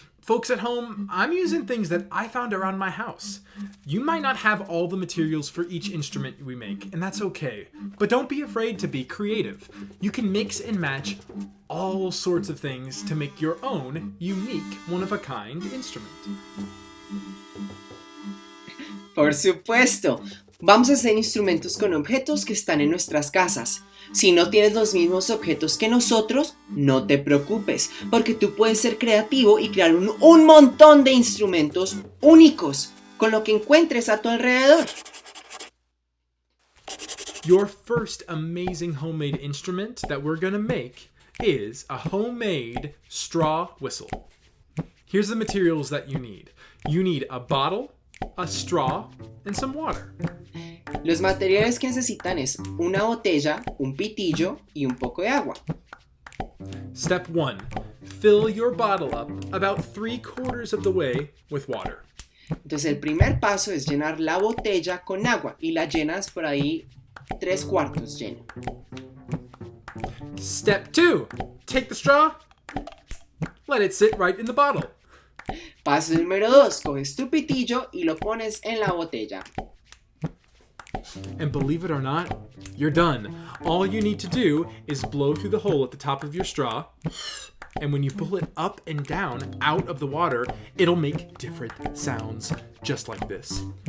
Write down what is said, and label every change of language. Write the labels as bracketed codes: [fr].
[en] Folks at home, I'm using things that I found around my house. You might not have all the materials for each instrument we make, and that's okay. But don't be afraid to be creative. You can mix and match all sorts of things to make your own unique, one-of-a-kind instrument. [es] Por supuesto. Vamos a hacer instrumentos con objetos que están en nuestras casas. Si no tienes los mismos objetos que nosotros, no te preocupes, porque tú puedes ser creativo y crear un montón de instrumentos únicos con lo que encuentres a tu alrededor. [en] Your first amazing homemade instrument that we're gonna make is a homemade straw whistle. Here's the materials that you need. You need a bottle, a straw, and some water. [es] Los materiales que necesitan es una botella, un pitillo y un poco de agua. [en] Step 1. Fill your bottle up about 3/4 of the way with water. [es] Entonces el primer paso es llenar la botella con agua y la llenas por ahí 3/4 lleno. [en] Step 2. Take the straw, let it sit right in the bottle. [es] Paso número 2. Coges tu pitillo y lo pones en la botella. [en] And believe it or not, you're done. All you need to do is blow through the hole at the top of your straw, and when you pull it up and down out of the water, it'll make different sounds, just like this.